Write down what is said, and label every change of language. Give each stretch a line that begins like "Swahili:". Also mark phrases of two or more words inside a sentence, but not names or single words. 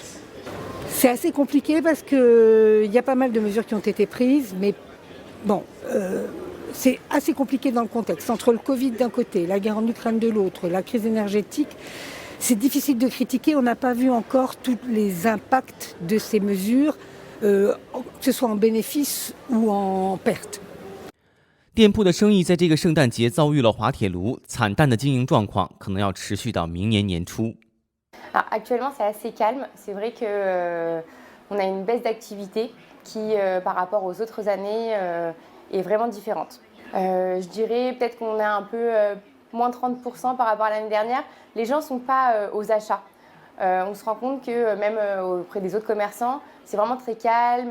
French: C'est assez compliqué parce qu'il y a pas mal de mesures qui ont été prises, mais bon, c'est assez compliqué dans le contexte. Entre le Covid d'un côté, la guerre en Ukraine de l'autre, la crise énergétique, c'est difficile de critiquer. On n'a pas vu encore tous les impacts de ces mesures, que ce soit en bénéfice ou en perte.
Chinese: 店铺的生意在这个圣诞节遭遇了滑铁卢，惨淡的经营状况可能要持续到明年年初。
French: Alors, actuellement, c'est assez calme. C'est vrai qu'on a une baisse d'activité qui, par rapport aux autres années, est vraiment différente. Je dirais peut-être qu'on a un peu moins 30% par rapport à l'année dernière. Les gens ne sont pas aux achats. On se rend compte que même auprès des autres commerçants, c'est vraiment très calme.